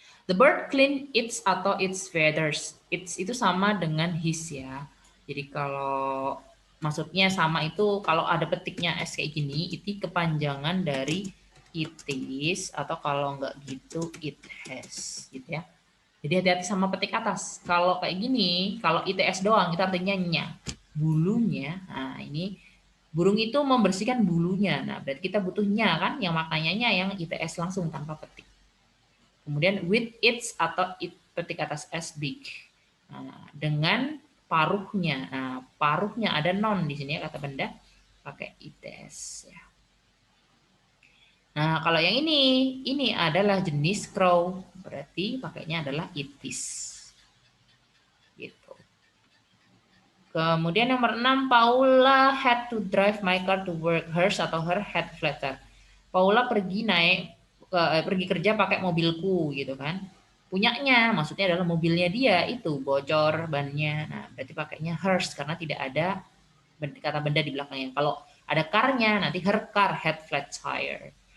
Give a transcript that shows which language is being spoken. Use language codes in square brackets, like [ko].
[en] The bird clean its atau its feathers. [id] Its itu sama dengan his ya. Jadi kalau maksudnya sama itu kalau ada petiknya s kayak gini, itu kepanjangan dari it is, atau kalau enggak gitu it has gitu ya. Jadi hati-hati sama petik atas. Kalau kayak gini, kalau its doang itu artinya nya. Bulunya, nah ini burung itu membersihkan bulunya. Nah, berarti kita butuhnya kan, yang maknanya yang ITS langsung tanpa petik. Kemudian with its atau it petik atas S big. Nah, dengan paruhnya. Nah, paruhnya ada noun di sini ya, kata benda pakai ITS ya. Nah, kalau yang ini adalah jenis crow, berarti pakainya adalah it is. Gitu. Kemudian nomor 6, [en] Paula had to drive my car to work. Hers atau her had flatter. [id] Paula pergi kerja pakai mobilku gitu kan. Punyanya, maksudnya adalah mobilnya dia itu bocor bannya. Nah, berarti pakainya hers karena tidak ada kata benda di belakangnya. Kalau ada car-nya, nanti [en] her car had flat tire.